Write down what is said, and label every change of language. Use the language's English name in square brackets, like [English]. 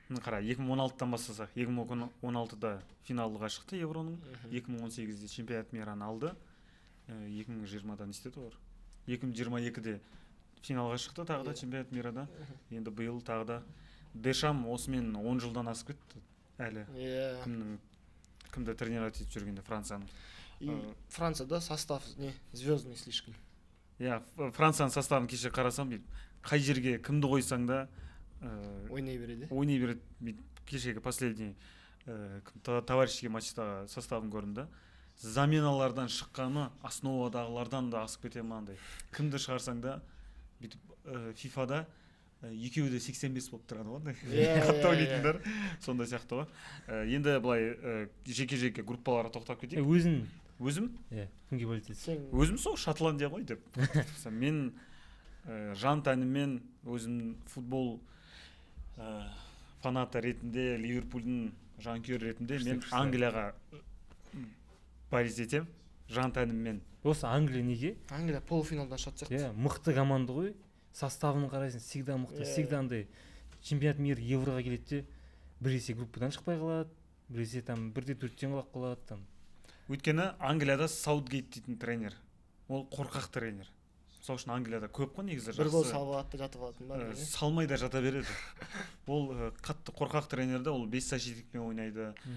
[Kazakh] Қара, 2016-тан бастасақ, 2016-да финалға шықты евроның, 2018-де чемпионат мираны алды, 2020-дан істеді олар. 2022-де финалға шықты тағы да чемпионат мирада. Енді биыл тағы да Дешам осымен 10 жылдан асып кетті әлі. Кімді тренер етіп жүргенде Францияның. [Russian] Францияда состав не звездный слишком. [Kazakh] Иә, Францияның составын кеше қарасам, қай жерге кімді қойсаң да ойнай береді. Ойнай береді. Кешегі последний товарищеский матчтағы составын көрдім. Заменалардан шыққаны основадағылардан да асып кете ма андай. Кімді шығарсаң да FIFA-да екеуі де 85 болып тұрады ғой. Қатты ойнайтындар. Сондай сияқты ғой. Енді былай жеке-жеке группаларға тоқтап кетейік. Өзім? Иә, кімге бөлесің? Өзім сол Шотландия ғой деп. Мен жан тәніммен өзім футбол фанаты ретінде, Ливерпульдің жанкүйері ретінде мен Англияға барис етем, жан тәніммен. Осы Англия неге? Англия полуфиналдан шығады сияқты. Иә, мықты команда ғой. Составын қарайсың, всегда мықты, всегда андай чемпионат мира евроға келеді де, біресе группадан шықпай қалады, біресе там 1-4-тен қалап қалады там. Өйткені Англияда Саутгейт дейтін тренер. Ол қорқақ тренер. Сол үшін Англияда көп қой негізі жақсы. Бір гол салып алады да жатып алатын ба? Салмай да жата береді. Ол қатты қорқақ тренерді, ол 5 защитникпен ойнайды.